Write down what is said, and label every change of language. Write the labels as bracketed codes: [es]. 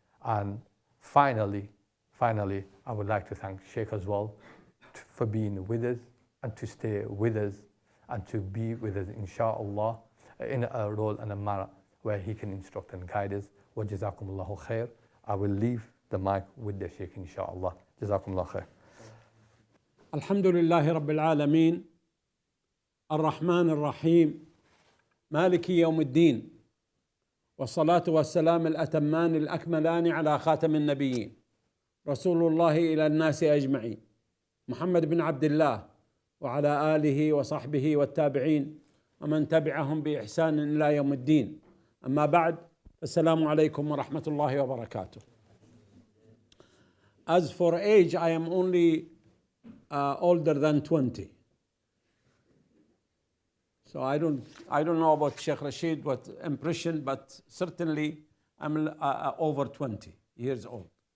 [en] And finally, I would like to thank Sheikh as well for being with us and to stay with us and to be with us, inshallah, in a role and a manner where he can instruct and guide us. [ar] Wa jazakumullahu khair. [en] I will leave the mic with the Sheikh, inshallah. [ar] Jazakumullahu khair. Alhamdulillahi Rabbil Alameen. الرحمن الرحيم مالك يوم الدين والصلاة والسلام الأتمان الأكملان على خاتم النبيين رسول الله إلى الناس أجمعين محمد بن عبد الله وعلى آله وصحبه والتابعين ومن تبعهم بإحسان إلى يوم الدين. أما بعد، السلام عليكم ورحمة الله وبركاته. [en] As for age, I am only older than 20. So I don't know about Sheikh Rashid, what impression, but certainly I'm over 20 years old.